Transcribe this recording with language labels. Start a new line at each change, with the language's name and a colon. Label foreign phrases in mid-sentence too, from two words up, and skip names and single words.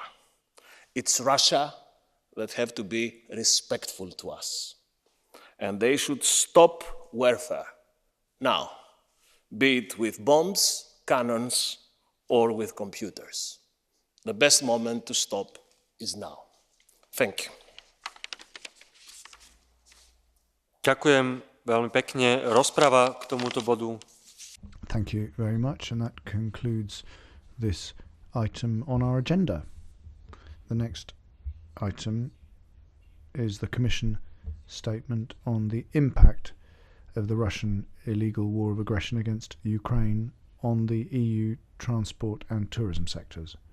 English: It's Russia that have to be respectful to us. And they should stop warfare now, be it with bombs, cannons, or with computers. The best moment to stop is now. Thank you.
Slovak: Ďakujem veľmi pekne. Rozprava k tomuto bodu.
English: Thank you very much, and that concludes this item on our agenda. The next item is the Commission statement on the impact of the Russian illegal war of aggression against Ukraine on the EU transport and tourism sectors.